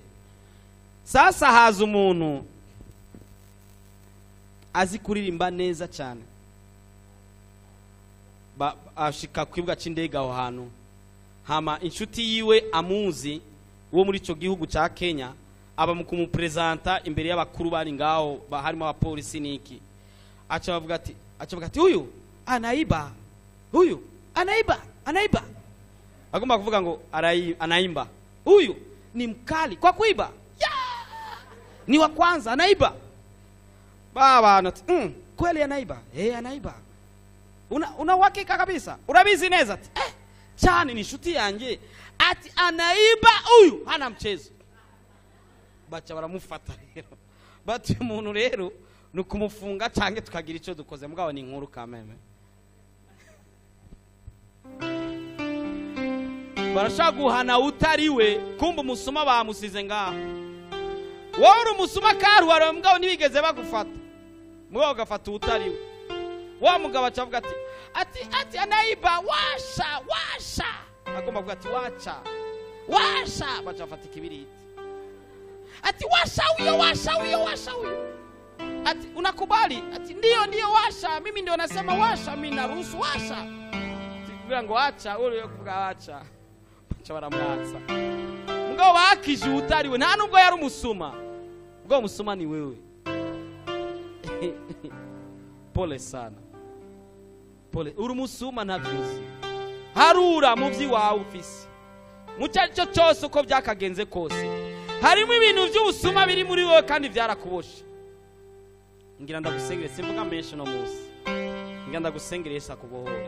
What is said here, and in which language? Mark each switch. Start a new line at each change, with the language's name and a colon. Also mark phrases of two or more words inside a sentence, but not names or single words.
Rundi: Sasa haza umuntu azi kuririmba neza cyane, ashika kwibwa c'indege aho hantu, hama inshuti yiwe amuzi wo muri ico gihugu ca Kenya aba mu kumupresenta imbere y'abakuru bari ngaho, harimo abapolisi niki. Acha bavuga ati
Swahili: huyu anaiba, huyu anaiba.
Rundi: Agomba kuvuga ngo
Swahili: anaimba, huyu ni mkali kwa kuiba, ni wa kwanza anaiba. Baba kweli anaiba, anaiba. Una uhakika kabisa,
Rundi: urabizi neza ati cyane ni inshuti yanjye, ati
Swahili: anaiba huyu hana mchezo.
Rundi: Bacha baramufata rero, bati umuntu rero nukumufunga cyangwa tukagira ico dukoze, mugabo ni inkuru kameme. Barashaguhana utariwe, kumba umusuma bamusize ngaho. Wowe umusuma karuhara mugabo nibigeze bagufata, mugabo gafata utariwe. Wa mugabo acavuga ati
Swahili: anaiba, washa.
Rundi: Agomba kuvuga ati washa. Bacha bafata ikibiriti.
Swahili: Ati washa huyo. Ati unakubali? Ati ndio washa. Mimi ndio nasema washa, mimi naruhusu washa.
Rundi: Kugira ngo acha, ule kuvuga acha. Bacha baramwatsa. Mugabo bakije utariwe, nta nubwo yari umusuma. Mugabo umusuma ni wewe.
Swahili: Pole sana. Pole.
Rundi: Uri umusuma ntavyuzi. Harura muvyi wawe ufise. Mucyo cyose uko byakagenze kose. Harimo ibintu by'ubusuma biri muri wowe kandi byarakuboshe. Ngira ndagusengere, simvuga menshi no musi. Ngira ndagusengere Yesu akubohore.